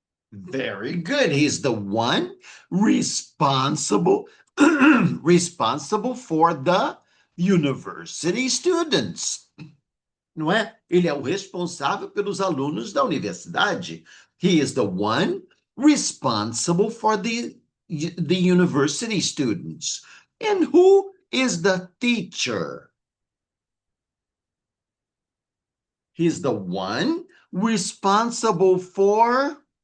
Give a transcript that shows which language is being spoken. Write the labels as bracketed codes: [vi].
[en] Very good. He's the one responsible responsible for the university students. [pt] Não é? Ele é o responsável pelos alunos da universidade. [en] He is the one responsible for the university students. And who is the teacher? He's the one responsible for.